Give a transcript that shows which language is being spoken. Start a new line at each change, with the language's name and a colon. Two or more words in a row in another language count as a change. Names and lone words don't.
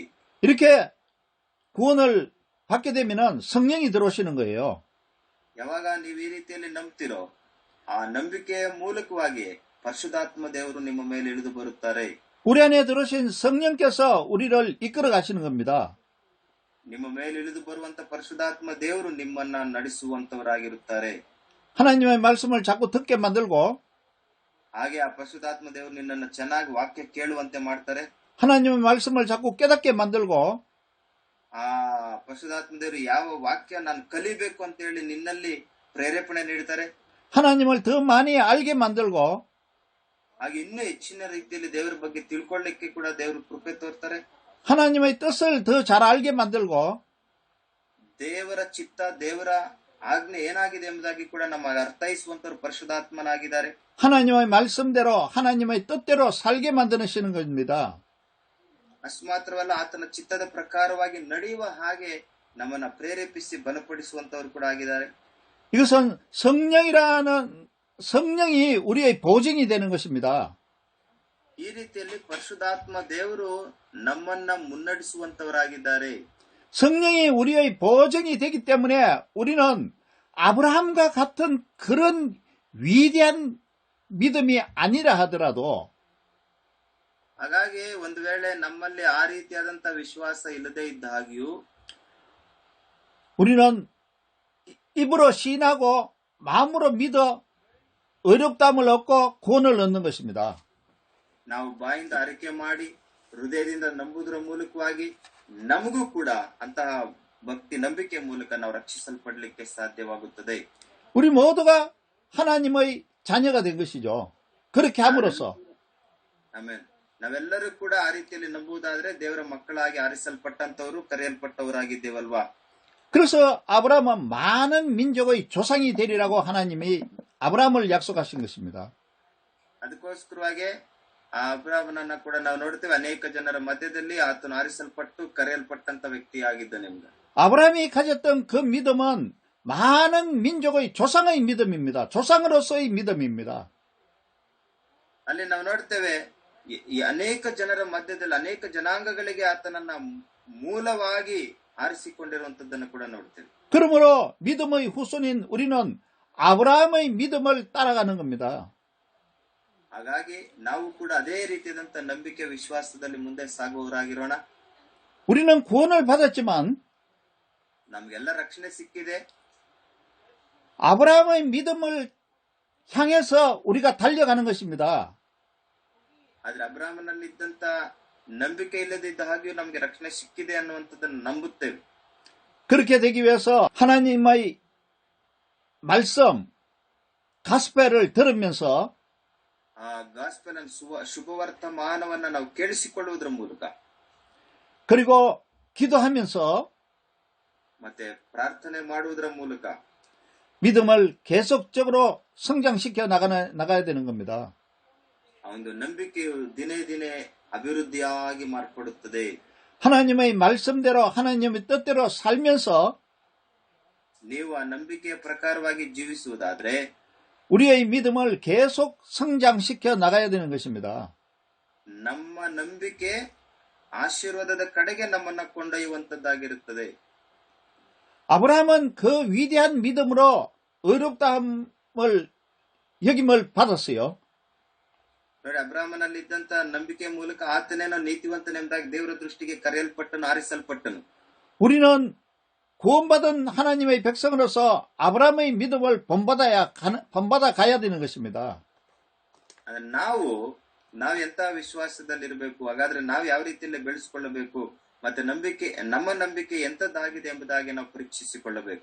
Korean: 이렇게 구원을 받게 되면은 성령이 들어오시는 거예요.
Kannada: ಯಾವಾಗ ನೀವು ಈ ರೀತಿಯಲ್ಲಿ ನಂಬ್ತಿರೋ, ಆ ನಂಬಿಕೆಯ ಮೂಲಕವಾಗಿ ಪರಿಶುದ್ಧಾತ್ಮ ದೇವರು ನಿಮ್ಮ ಮೇಲೆ ಇಳಿದು ಬರುತ್ತಾರೆ.
Korean: 우리 안에 들어오신 성령께서 우리를 이끌어 가시는 겁니다.
Kannada: ನಿಮ್ಮ ಮೇಲೆ ಇಳಿದು ಬರುವಂತ ಪರಿಶುದ್ಧಾತ್ಮ ದೇವರು ನಿಮ್ಮನ್ನ ನಡೆಸುವಂತವರಾಗಿರುತ್ತಾರೆ.
Korean: 하나님의 말씀을 자꾸 듣게 만들고
Kannada: ಹಾಗೆ ಆ ಪರಿಶುದ್ಧಾತ್ಮ ದೇವರು ನಿನ್ನನ್ನು ಚೆನ್ನಾಗಿ ವಾಕ್ಯ ಕೇಳುವಂತೆ ಮಾಡ್ತಾರೆ.
Korean: 하나님의 말씀을 자꾸 깨닫게 만들고
Kannada: ಆ ಪರಿಶುದ್ಧಾತ್ಮ ದೇವರು ಯಾವ ವಾಕ್ಯ ನಾನು ಕಲಿಬೇಕು ಅಂತ ಹೇಳಿ ನಿನ್ನಲ್ಲಿ ಪ್ರೇರೇಪಣೆ ನೀಡ್ತಾರೆ.
Korean: 하나님을 더 많이 알게 만들고
Kannada: ಹಾಗೆ ಇನ್ನೂ ಹೆಚ್ಚಿನ ರೀತಿಯಲ್ಲಿ ದೇವರ ಬಗ್ಗೆ ತಿಳ್ಕೊಳ್ಳಿಕ್ಕೆ ಕೂಡ ದೇವರು ಕೃಪೆ ತೋರ್ತಾರೆ.
Korean: 하나님의 뜻을 더 잘 알게 만들고
Kannada: ದೇವರ ಚಿತ್ತ, ದೇವರ ಆಜ್ಞೆ ಏನಾಗಿದೆ ಎಂಬುದಾಗಿ ಕೂಡ ನಮಗೆ ಅರ್ಥೈಸುವಂತರು ಪರಿಶುದ್ಧಾತ್ಮನಾಗಿದ್ದಾರೆ.
Korean: 하나님의 말씀대로 하나님의 뜻대로 살게 만드시는 겁니다.
Kannada: ಅಷ್ಟು ಮಾತ್ರವಲ್ಲ, ಆತನ ಚಿತ್ತದ ಪ್ರಕಾರವಾಗಿ ನಡೆಯುವ ಹಾಗೆ ನಮ್ಮನ್ನ ಪ್ರೇರೇಪಿಸಿ ಬಲಪಡಿಸುವಂತವರು ಕೂಡ ಆಗಿದ್ದಾರೆ.
Korean: 이것은 성령이 우리의 보증이 되는 것입니다.
Kannada: ಈ ರೀತಿಯಲ್ಲಿ ಪರಿಶುದ್ಧಾತ್ಮ ದೇವರು ನಮ್ಮನ್ನ ಮುನ್ನಡೆಸುವಂತವರಾಗಿದ್ದಾರೆ.
Korean: 성령이 우리의 보증이 되기 때문에 우리는 아브라함과 같은 그런 위대한 믿음이 아니라 하더라도
Kannada: ಹಾಗಾಗಿ ಒಂದು ವೇಳೆ ನಮ್ಮಲ್ಲಿ ಆ ರೀತಿಯಾದಂತ ವಿಶ್ವಾಸ ಇಲ್ಲದೆ ಇದ್ದ ಹಾಗೆಯೂ
Korean: 우리는 입으로 시인하고 마음으로 믿어 어렵다함을 얻고 구원을 얻는 것입니다.
Kannada: ನಾವು ಬಾಯಿಂದ ಅರಿಕೆ ಮಾಡಿ ಹೃದಯದಿಂದ ನಂಬುವುದರ ಮೂಲಕವಾಗಿ ನಮಗೂ ಕೂಡ ಅಂತಹ ಭಕ್ತಿ ನಂಬಿಕೆ ಮೂಲಕ ನಾವು ರಕ್ಷಿಸಲ್ಪಡಲಿಕ್ಕೆ ಸಾಧ್ಯವಾಗುತ್ತದೆ.
Korean: 우리 모두가 하나님의 자녀가 된 것이죠. 그렇게 함으로써
Kannada: ಆಮೇಲೆ ನಾವೆಲ್ಲರೂ ಕೂಡ ಆ ರೀತಿಯಲ್ಲಿ ನಂಬುವುದಾದ್ರೆ ದೇವರ ಮಕ್ಕಳಾಗಿ ಆರಿಸಲ್ಪಟ್ಟಂತವರು ಕರೆಯಲ್ಪಟ್ಟವರಾಗಿದ್ದೇವಲ್ವಾ.
Korean: 그래서 아브라함은 많은 민족의 조상이 되리라고 하나님이 아브라함을 약속하신 것입니다.
Kannada: ಅದಕ್ಕೋಸ್ಕರವಾಗಿ ಆ ಅಬ್ರಾಮನನ್ನ ಕೂಡ ನಾವು ನೋಡ್ತೇವೆ, ಅನೇಕ ಜನರ ಮಧ್ಯದಲ್ಲಿ ಆತನು ಆರಿಸಲ್ಪಟ್ಟು ಕರೆಯಲ್ಪಟ್ಟಂತ ವ್ಯಕ್ತಿಯಾಗಿದ್ದನೆಂಬ.
Korean: 아브라함이 가졌던 그 믿음은 많은 민족의 조상의 믿음입니다. 조상으로서의 믿음입니다.
Kannada: ಅಲ್ಲಿ ನಾವು ನೋಡ್ತೇವೆ ಈ ಅನೇಕ ಜನರ ಮಧ್ಯದಲ್ಲಿ ಅನೇಕ ಜನಾಂಗಗಳಿಗೆ ಆತನನ್ನ ಮೂಲವಾಗಿ ಆರಿಸಿಕೊಂಡಿರುವಂತದ್ದನ್ನು ಕೂಡ ನೋಡ್ತೇವೆ.
Korean: 그러므로 믿음의 후손인 우리는 아브라함의 믿음을 따라가는 겁니다.
Kannada: ಹಾಗಾಗಿ ನಾವು ಕೂಡ ಅದೇ ರೀತಿಯಾದಂತ ನಂಬಿಕೆ ವಿಶ್ವಾಸದಲ್ಲಿ ಮುಂದೆ ಸಾಗುವವರಾಗಿರೋಣ.
Korean: 우리는 구원을 받았지만
Kannada: ನಮ್ಗೆಲ್ಲ ರಕ್ಷಣೆ ಸಿಕ್ಕಿದೆ.
Korean: 아브라함의 믿음을 향해서 우리가 달려가는 것입니다.
Kannada: ಆದ್ರೆ ಅಬ್ರಾಹ್ಮನಲ್ಲಿ ಇದ್ದಂತ ನಂಬಿಕೆ ಇಲ್ಲದಿದ್ದ ಹಾಗೆಯೂ ನಮ್ಗೆ ರಕ್ಷಣೆ ಸಿಕ್ಕಿದೆ ಅನ್ನುವಂಥದ್ದನ್ನು ನಂಬುತ್ತೇವೆ.
Korean: 그렇게 되기 위해서 하나님의 말씀, 가스펠을 들으면서
Kannada: ಆ ಗಾಸ್ಪೆಲ್ ಶುಭವರ್ತಮಾನವನ್ನ ನಾವು ಕೇಳಿಸಿಕೊಳ್ಳುವುದರ ಮೂಲಕ
Korean: 그리고 기도하면서
Kannada: ಮತ್ತೆ ಪ್ರಾರ್ಥನೆ ಮಾಡುವುದರ ಮೂಲಕ
Korean: 믿음을 계속적으로 성장시켜 나가야 되는 겁니다.
Kannada: ಆ ಒಂದು ನಂಬಿಕೆಯು ದಿನೇ ದಿನೇ ಅಭಿವೃದ್ಧಿಯಾಗಿ ಮಾರ್ಪಡುತ್ತದೆ.
Korean: 하나님의 말씀대로 하나님의 뜻대로 살면서
Kannada: ನೀವು ಆ ನಂಬಿಕೆಯ ಪ್ರಕಾರವಾಗಿ ಜೀವಿಸುವುದಾದ್ರೆ
Korean: 우리의 믿음을 계속 성장시켜 나가야 되는 것입니다.
Kannada: ನಮ್ಮ ನಂಬಿಕೆ ಆಶೀರ್ವಾದದ ಕಡೆಗೆ ನಮ್ಮನ್ನ ಕೊಂಡೊಯ್ಯುವಂತದ್ದಾಗಿರುತ್ತದೆ.
Korean: 아브라함은 그 위대한 믿음으로 의롭다함을 여김을 받았어요.
Kannada: ನೋಡಿ, ಅಬ್ರಾಹ್ಮನಲ್ಲಿ ಇದ್ದಂತ ನಂಬಿಕೆ ಮೂಲಕ ಆತನೇನೋ ನೀತಿವಂತನೆಂಬುದಾಗಿ ದೇವರ ದೃಷ್ಟಿಗೆ ಕರೆಯಲ್ಪಟ್ಟನು, ಆರಿಸಲ್ಪಟ್ಟನು.
Korean: 우리는 구원받은 하나님의 백성으로서 아브라함의 믿음을 본받아 가야 되는 것입니다.
Kannada: ನಾವು ಎಂತ ವಿಶ್ವಾಸದಲ್ಲಿರಬೇಕು, ಹಾಗಾದ್ರೆ ನಾವು ಯಾವ ರೀತಿಯಲ್ಲಿ ಬೆಳೆಸಿಕೊಳ್ಳಬೇಕು, ಮತ್ತೆ ನಮ್ಮ ನಂಬಿಕೆ ಎಂತದ್ದಾಗಿದೆ ಎಂಬುದಾಗಿ ನಾವು ಪರೀಕ್ಷಿಸಿಕೊಳ್ಳಬೇಕು.